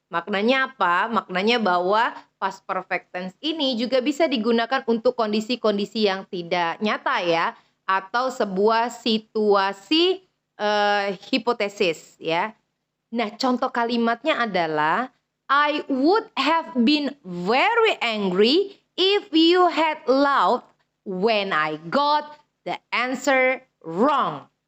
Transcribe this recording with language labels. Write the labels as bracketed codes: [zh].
[id] Maknanya apa? Maknanya bahwa past perfect tense ini juga bisa digunakan untuk kondisi-kondisi yang tidak nyata ya, atau sebuah situasi hipotesis ya. Nah, contoh kalimatnya adalah [en] I would have been very angry if you had laughed when I got the answer wrong.